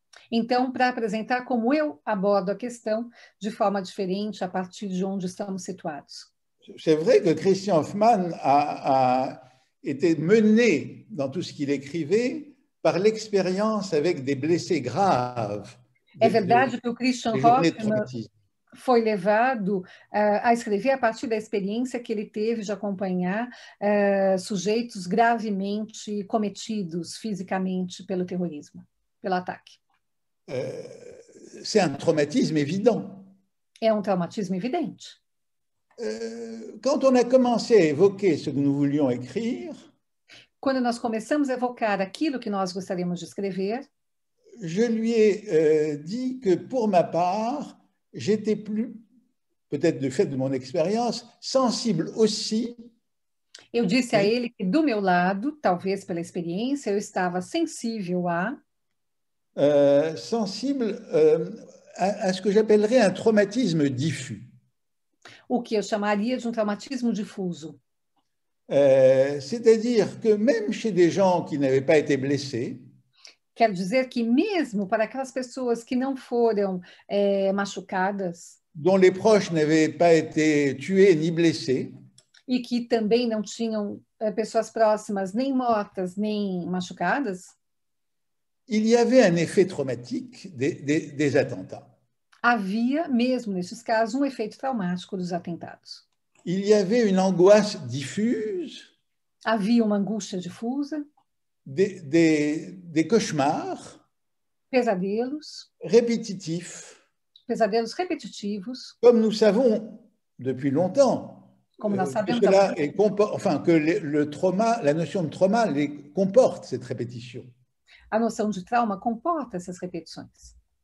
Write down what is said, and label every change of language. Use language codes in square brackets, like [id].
[pt] Então, para apresentar como eu abordo a questão de forma diferente a partir de onde estamos situados. [fr] C'est vrai que Christian Hoffmann a été mené dans tout ce qu'il écrivait par l'expérience avec des blessés graves. [pt] É verdade que o Christian Hoffmann foi levado a escrever a partir da experiência que ele teve de acompanhar sujeitos gravemente cometidos fisicamente pelo terrorismo, pelo ataque. [fr] C'est un traumatisme évident. [pt] É um traumatismo evidente. [fr] Quand on a commencé à évoquer ce que nous voulions écrire, [pt] quando nós começamos a evocar aquilo que nós gostaríamos de escrever, [fr] je lui ai dit que pour ma part, j'étais plus, peut-être du fait de mon expérience, sensible aussi. [pt] Eu disse a ele que do meu lado, talvez pela experiência, eu estava sensível [fr] sensible à ce que j'appellerais un traumatisme diffus. [pt] O que eu chamaria de um traumatismo difuso. [fr] C'est-à-dire que même chez des gens qui n'avaient pas été blessés, [pt] quer dizer que mesmo para aquelas pessoas que não foram machucadas, [fr] dont les proches n'avaient pas été tués ni blessés, [pt] e que também não tinham pessoas próximas nem mortas nem machucadas, [fr] il y avait un effet traumatique des attentats. [pt] Havia, mesmo nesses casos, um efeito traumático dos atentados. [fr] Il y avait une angoisse diffuse. [pt] Havia uma angústia difusa. [fr] Des cauchemars. [pt] Pesadelos. [fr] Répétitifs. [pt] Pesadelos repetitivos. [fr] Comme nous savons depuis longtemps. [pt] Como nós sabemos. [fr] Que le trauma, la notion de trauma comporte cette répétition. [pt] A noção de trauma comporta essas repetições.